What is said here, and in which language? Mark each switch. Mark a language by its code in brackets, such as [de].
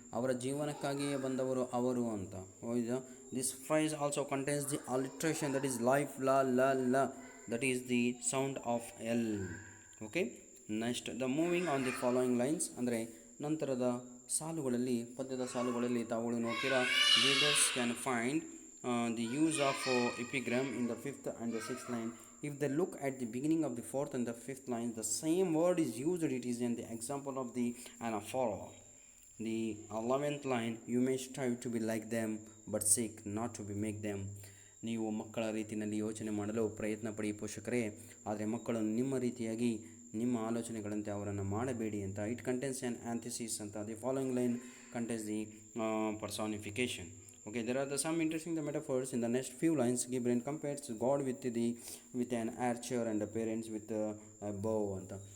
[kn] ಅವರ ಜೀವನಕ್ಕಾಗಿಯೇ ಬಂದವರು ಅವರು ಅಂತ. [en] This phrase also contains the alliteration that is life la la la, that is the sound of L. Okay, next the moving on the following lines, [kn] ಅಂದರೆ ನಂತರದ ಸಾಲುಗಳಲ್ಲಿ, ಪದ್ಯದ ಸಾಲುಗಳಲ್ಲಿ ತಾವುಗಳು ನೋಡ್ತೀರಾ, [en] Readers can find the use of epigram in the 5th and the 6th line. If they look at the beginning of the 4th and the 5th lines, the same word is used. It is in the example of the anaphora. The 11th line, you may strive to be like them, but seek not to be make them. [kn] ನೀವು ಮಕ್ಕಳ ರೀತಿಯಲ್ಲಿ ಯೋಚನೆ ಮಾಡಲು ಪ್ರಯತ್ನ ಪಡಿ ಪೋಷಕರೇ, ಆದರೆ ಮಕ್ಕಳು ನಿಮ್ಮ ರೀತಿಯಾಗಿ ನಿಮ್ಮ ಆಲೋಚನೆಗಳಂತೆ ಅವರನ್ನು ಮಾಡಬೇಡಿ ಅಂತ. [en] It contains an antithesis ಅಂತ. The following line contains the personification. Okay, there are some interesting metaphors in the next few lines. Gibbon compares God with an archer and the parents with a bow ಅಂತ.